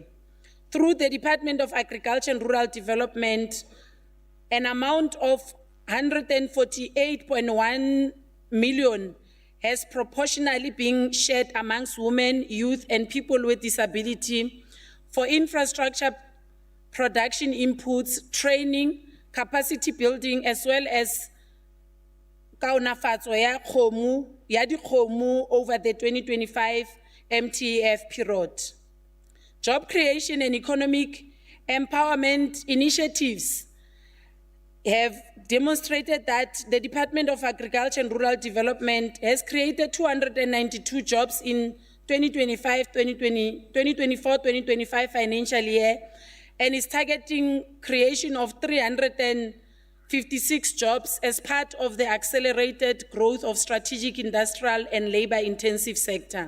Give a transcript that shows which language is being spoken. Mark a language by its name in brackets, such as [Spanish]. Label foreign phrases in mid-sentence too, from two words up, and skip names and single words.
[English] Through the Department of Agriculture and Rural Development, an amount of 148.1 million has proportionally been shared amongst women, youth, and people with disability for infrastructure, production inputs, training, capacity building, as well as [Tswana] kaonafatso ya dikgomo [English] over the 2025 MTEF period. Job creation and economic empowerment initiatives have demonstrated that the Department of Agriculture and Rural Development has created 292 jobs in 2024-2025 financial year and is targeting creation of 356 jobs as part of the accelerated growth of strategic industrial and labor-intensive sector.